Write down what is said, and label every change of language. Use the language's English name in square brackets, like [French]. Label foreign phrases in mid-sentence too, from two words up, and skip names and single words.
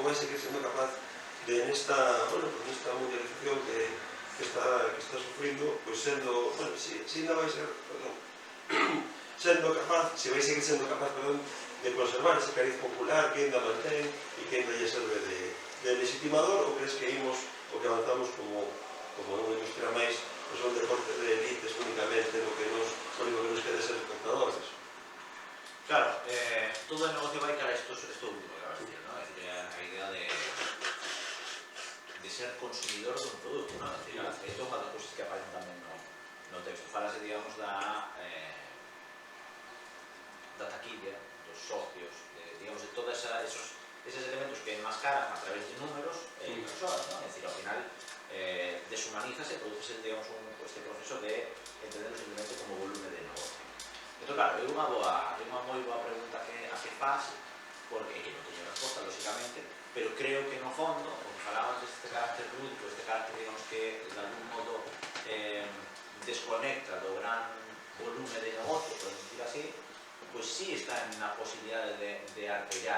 [Galician] vai seguir sendo capaz, de nesta, bueno, pues nesta mundialización que está sufrindo, pois sendo, bueno, se ainda vai ser, perdón, sendo capaz, se vai seguir sendo capaz, perdón, de conservar ese cariz popular que ainda mantén e que ainda lle serve de legitimador, ou crees que imos o que avanzamos como unha industria máis, pois un deporte de elites únicamente, no que nos quede ser espectadores? [Spanish] Claro, todo el negocio va a ir a esto último que acabas de decir, ¿no? Es decir, la idea de ser consumidor de un producto, ¿no? Es decir, esto es una de las cosas que aparecen también [Galician] no texto. Falase, digamos, da taquilla, dos socios, digamos, [Spanish] de todos esos elementos que enmascaran a través de números personas, ¿no? Es decir, al final deshumanízase, produce, digamos, este proceso de entender simplemente como volumen de negocio. [Galician] Entón, claro, é unha moi boa pregunta a que faz, porque que non teño resposta, lógicamente, pero creo que no fondo, o que falábamos deste carácter lúdico, este carácter, digamos, que de algún modo desconecta do gran volume de negocio, [Spanish] podemos decir así, [Galician] pois sí está en a posibilidade de artellar.